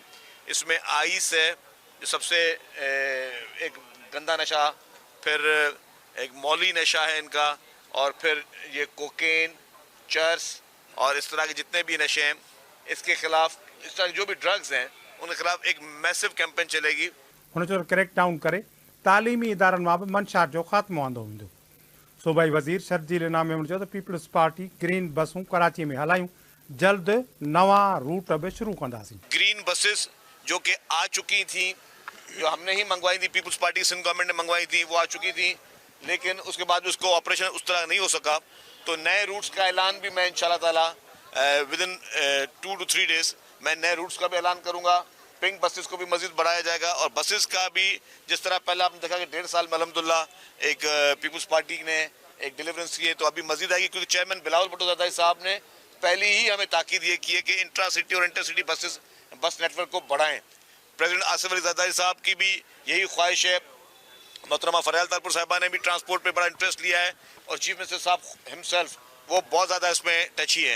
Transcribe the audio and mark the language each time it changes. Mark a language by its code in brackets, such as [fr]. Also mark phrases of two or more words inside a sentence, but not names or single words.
[ur] اس میں آئس ہے جو سب سے ایک گندا نشہ، پھر ایک مولی نشہ ہے ان کا، اور پھر یہ کوکین، چرس اور اس طرح کے جتنے بھی نشے ہیں اس کے خلاف، اس طرح جو بھی ڈرگز ہیں ان کے خلاف ایک [en] massive campaign [ur] چلے گی. [sd] हुन चयो [en] crack down [sd] करे तालीमी इदारनि मां बि मंशात जो ख़ात्मो आंदो वेंदो। सूबाई वज़ीर शर्जील इनाम मेमन चयो त पीपल्स पार्टी ग्रीन बसूं कराची में हलायूं, जल्द नवा रूट भी शुरू कंदासीं। [en] green buses [ur] جو کہ آ چکی تھی، جو ہم نے ہی منگوائی تھی، پیپلز پارٹی سندھ گورنمنٹ نے منگوائی تھی، وہ آ چکی تھی، لیکن اس کے بعد اس کو آپریشن اس طرح نہیں ہو سکا. تو نئے روٹس کا اعلان بھی میں [ar] إن شاء الله تعالى [en] with in 2 to 3 days [ur] میں نئے روٹس کا بھی اعلان کروں گا. [en] pink buses [ur] کو بھی مزید بڑھایا جائے گا اور بسز کا بھی جس طرح پہلے آپ نے دیکھا کہ 1.5 سال میں الحمدللہ ایک پیپلز پارٹی نے ایک ڈلیورنس کی ہے، تو ابھی مزید آئے گی، کیونکہ چیئرمین بلاول بھٹو زرداری صاحب نے پہلے ہی ہمیں تاکید یہ کی ہے کہ [en] intra city [ur] اور [en] inter city bus network [ur] کو بڑھائیں. پریزیڈنٹ آصف علی زرداری صاحب کی بھی یہی خواہش ہے. محترمہ فریال تارپور صاحبہ نے بھی ٹرانسپورٹ پہ بڑا انٹرسٹ لیا ہے اور [en] chief minister [ur] صاحب ہمسیلف وہ بہت زیادہ اس میں ٹچی ہے.